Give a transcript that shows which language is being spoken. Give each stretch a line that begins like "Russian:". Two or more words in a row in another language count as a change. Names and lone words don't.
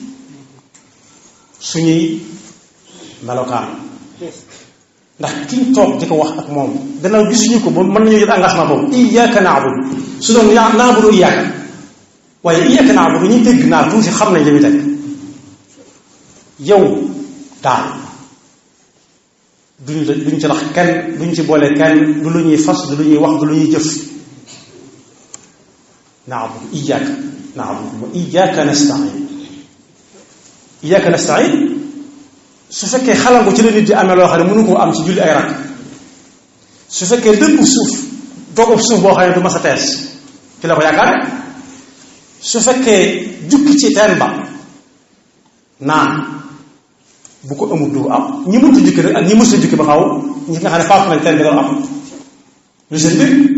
Wolof: suñuy melokaan ndax kiñ toog di ko wax ak moom gannaaw gisuñu ko ba mën nañu jël engagement boobu
Arabic: إياك نعبد
Wolof: su doon
Arabic: نعبد إياك
Wolof: waaye
Arabic: إياك نعبد
Wolof: ñuy dégg naa tuuti xam nañ li muy teg yow daal duñ ci rax kenn duñ ci boole kenn du lu ñuy fas du lu ñuy wax du lu ñuy jëf
Arabic: نعبد إياك نعبد وإياك نستعين إياك نستعين
Wolof: su fekkee xalangu ci la nit di amee loo xam ne mënu koo am ci julli ay rakk su fekkee dëpp suuf dogub suuf boo xam ne du mas a tees ci la ko yaakaare su fekkee jukki ci teen ba naan bu ko amul du am ñi mënta jukki rek ak ñi mësta jukki ba xaw ñi nga xam ne faatu nañ teen bi doon am lu seen mbir